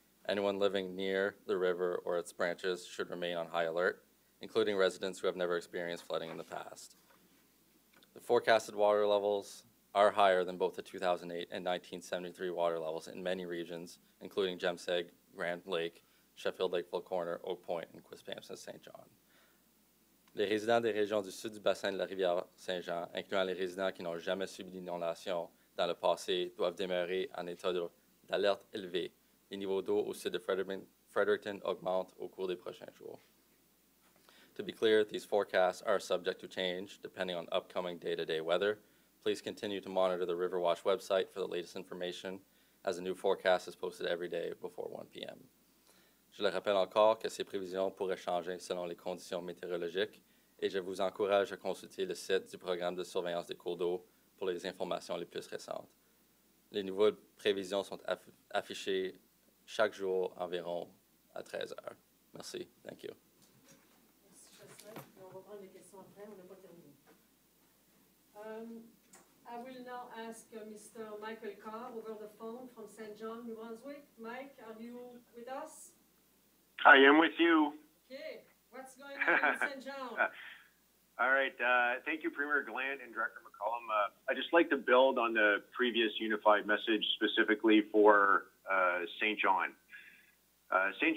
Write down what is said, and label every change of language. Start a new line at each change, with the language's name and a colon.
English: Anyone living near the river or its branches should remain on high alert, including residents who have never experienced flooding in the past. The forecasted water levels are higher than both the 2008 and 1973 water levels in many regions, including Jemseg, Grand Lake, Sheffield Lakeville Corner, Oak Point, and Quispamsis St. John.
French: Les résidents des régions du sud du bassin de la rivière Saint-Jean, incluant les résidents qui n'ont jamais subi d'inondation dans le passé, doivent demeurer en état d'alerte élevé. Les niveaux d'eau au sud de Fredericton augmentent au cours des prochains jours.
English: To be clear, these forecasts are subject to change depending on upcoming day-to-day weather. Please continue to monitor the Riverwatch website for the latest information, as a new forecast is posted every day before 1 p.m.
French: Je le rappelle encore que ces prévisions pourraient changer selon les conditions météorologiques et je vous encourage à consulter le site du programme de surveillance des cours d'eau pour les informations les plus récentes. Les nouvelles prévisions sont affichées chaque jour environ à 13 heures. Merci.
English: Thank you.
French: Merci, Jocelyn. On va prendre les questions après, on n'a pas terminé.
English: I will now ask Mr. Michael Carr over the phone from St. John, New Brunswick. Mike, are you with us? I am with you. Okay, what's going on in St. John? All right, thank you, Premier Gallant and Director McCollum. I'd just like to build on the previous unified message specifically for St. John. St.